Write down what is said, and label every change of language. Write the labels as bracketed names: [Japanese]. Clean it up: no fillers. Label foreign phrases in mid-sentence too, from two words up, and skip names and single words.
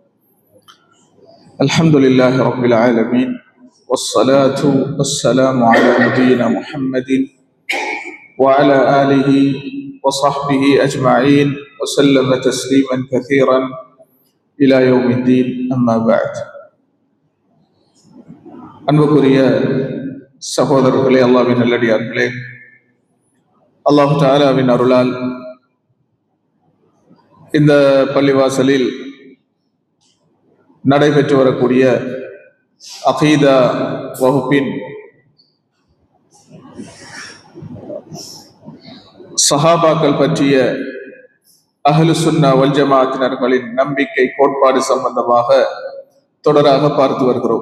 [Arabic] الحمد لله رب العالمين، والصلاة والسلام على نبينا محمد وعلى آله وصحبه أجمعين وسلم تسليما كثيرا إلى يوم الدين. أما بعد. [Tamil] அன்புக்குரிய சகோதரர்களே, அல்லாஹ்வின் நல்லடியார்களே, அல்லாஹ் தஆலாவின் அருளால் இந்த பள்ளிவாசலில் நடைபெற்று வரக்கூடிய அகீதா வகுப்பின் சஹாபாக்கள் பற்றிய [Arabic] أهل السنة والجماعة [Tamil] நம்பிக்கை கோட்பாடு சம்பந்தமாக தொடராக பார்த்து வருகிறோம்.